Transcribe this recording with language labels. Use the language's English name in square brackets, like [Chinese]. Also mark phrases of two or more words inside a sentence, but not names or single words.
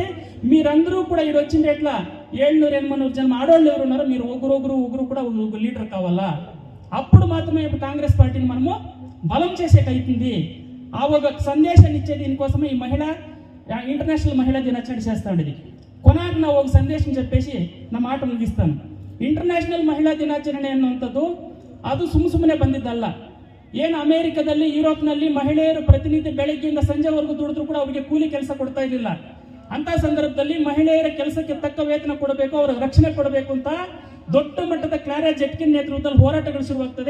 [Telugu] మీరందరూ కూడా ఇక్కడ వచ్చింది ఎట్లా 700-800 జనం ఆడవాళ్ళు ఎవరు ఉన్నారో మీరు ఒకరు కూడా ఒక లీడర్ కావాలా. అప్పుడు మాత్రమే ఇప్పుడు కాంగ్రెస్ పార్టీని మనము బలం చేసేకైతుంది. ఆ ఒక సందేశాన్ని ఇచ్చే దీనికోసమే ఈ ఇంటర్నేషనల్ మహిళా దినాచరణ చేస్తా ఉండేది. [Kannada] ಕೊನಾಗಿ ನಾವು ಒಂದು ಸಂದೇಶ చెప్పేసి ನಮ್ಮ ಮಾತು ಮುಗಿಸ್ತಾನೆ. ಇಂಟರ್ನ್ಯಾಷನಲ್ ಮಹಿಳಾ ದಿನಾಚರಣೆ ಅನ್ನುವಂಥದ್ದು ಅದು ಸುಮ್ಮನೆ ಬಂದಿದ್ದಲ್ಲ. ಏನು ಅಮೆರಿಕದಲ್ಲಿ ಯುರೋಪ್ನಲ್ಲಿ ಮಹಿಳೆಯರು ಪ್ರತಿನಿತ್ಯ ಬೆಳಗ್ಗೆಯಿಂದ ಸಂಜೆವರೆಗೂ ದುಡಿದ್ರು ಕೂಡ ಅವರಿಗೆ ಕೂಲಿ ಕೆಲಸ ಕೊಡ್ತಾ ಇರಲಿಲ್ಲ. ಅಂತ ಸಂದರ್ಭದಲ್ಲಿ ಮಹಿಳೆಯರ ಕೆಲಸಕ್ಕೆ ತಕ್ಕ ವೇತನ ಕೊಡಬೇಕು, ಅವರ ರಕ್ಷಣೆ ಕೊಡಬೇಕು ಅಂತ ದೊಡ್ಡ ಮಟ್ಟದ ಕ್ಲಾರಾ ಜೆಟ್ಕಿನ್ ನೇತೃತ್ವದಲ್ಲಿ ಹೋರಾಟಗಳು ಶುರುವಾಗ್ತದೆ.